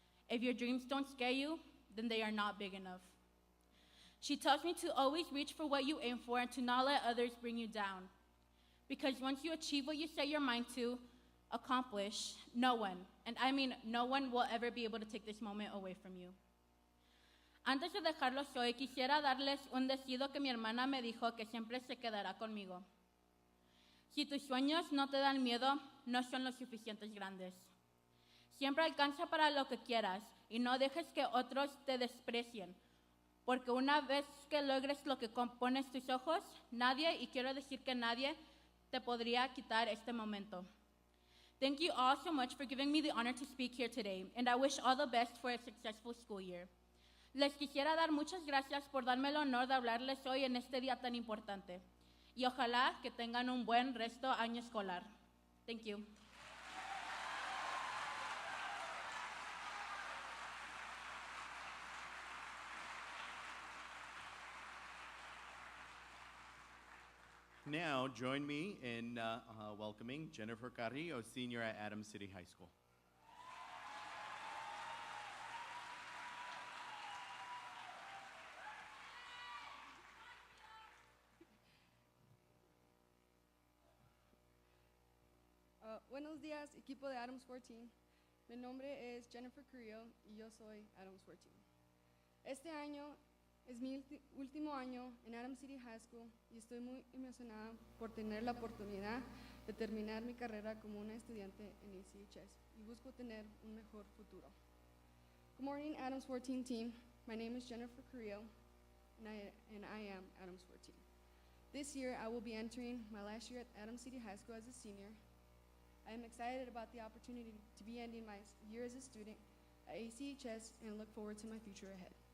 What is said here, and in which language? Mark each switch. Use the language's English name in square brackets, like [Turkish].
[English] If your dreams don't scare you, then they are not big enough. She tells me to always reach for what you aim for and to not let others bring you down. Because once you achieve what you set your mind to accomplish, no one, and I mean no one, will ever be able to take this moment away from you. [Spanish] Antes de dejarlos hoy, quisiera darles un decido que mi hermana me dijo que siempre se quedará conmigo. Si tus sueños no te dan miedo, no son lo suficientes grandes. Siempre alcanza para lo que quieras y no dejes que otros te desprecien, porque una vez que logres lo que pones tus ojos, nadie, y quiero decir que nadie, te podría quitar este momento. [English] Thank you all so much for giving me the honor to speak here today, and I wish all the best for a successful school year. [Spanish] Les quisiera dar muchas gracias por darme el honor de hablarles hoy en este día tan importante, y ojalá que tengan un buen resto año escolar. [English] Thank you. Now, join me in welcoming Jennifer Carrillo, senior at Adams City High School. [Spanish] Buenos días, equipo de Adams 14. Mi nombre es Jennifer Carrillo y yo soy Adams 14. Este año es mi último año en Adams City High School y estoy muy emocionada por tener la oportunidad de terminar mi carrera como una estudiante en ACHS y busco tener un mejor futuro. [English] Good morning, Adams 14 team. My name is Jennifer Carrillo and I am Adams 14. This year, I will be entering my last year at Adams City High School as a senior. I am excited about the opportunity to be ending my year as a student at ACHS and look forward to my future ahead.